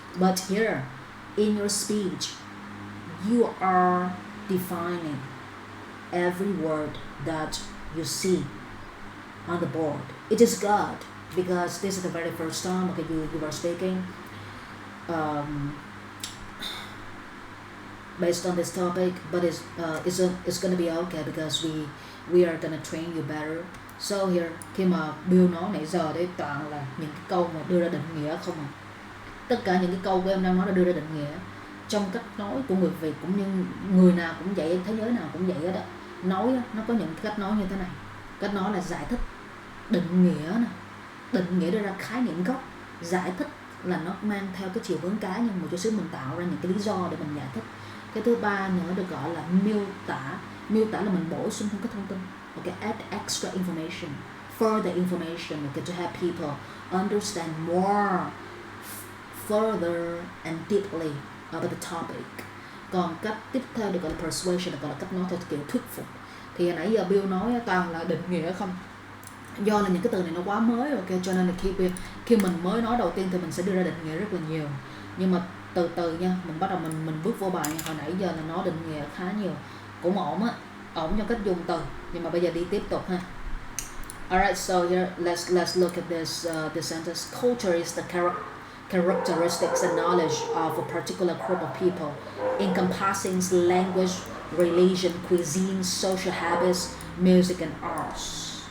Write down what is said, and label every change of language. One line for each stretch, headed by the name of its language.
English: But here, in your speech, you are defining every word that you see on the board. It is good because this is the very first time you are speaking based on this topic, but it's gonna be okay because we are gonna train you better. So here,
Vietnamese: khi mà Bill nói nãy giờ đấy toàn là những cái câu mà đưa ra định nghĩa không à. Tất cả những cái câu của em đang nói là đưa ra định nghĩa trong cách nói của người Việt, cũng như người nào cũng vậy, thế giới nào cũng vậy hết đó. Nói nó có những cách nói như thế này. Cách nói là giải thích, định nghĩa nè, định nghĩa đưa ra khái niệm gốc, giải thích là nó mang theo cái chiều hướng cá nhân, một chút xíu mình tạo ra những cái lý do để mình giải thích. Cái thứ ba nữa được gọi là miêu tả. Miêu tả là mình bổ sung thêm các thông tin.
English: Okay, add extra information, further information, okay, to help people understand more further and deeply about the topic.
Vietnamese: Còn cách tiếp theo được gọi là persuasion, được gọi là cách nói theo kiểu thuyết phục. Thì nãy giờ Bill nói toàn là định nghĩa không. Do là những cái từ này nó quá mới, ok, cho nên là khi mình mới nói đầu tiên thì mình sẽ đưa ra định nghĩa rất là nhiều. Nhưng mà từ từ nha, mình bắt đầu mình bước vô bài. Hồi nãy giờ là nó định nghĩa khá nhiều, cũng ổn á, ổn trong cách dùng từ. Nhưng mà bây giờ đi tiếp tục ha.
English: Alright, so here let's look at this sentence. Culture is the characteristics and knowledge of a particular group of people, encompassing language, religion, cuisine, social habits, music, and arts.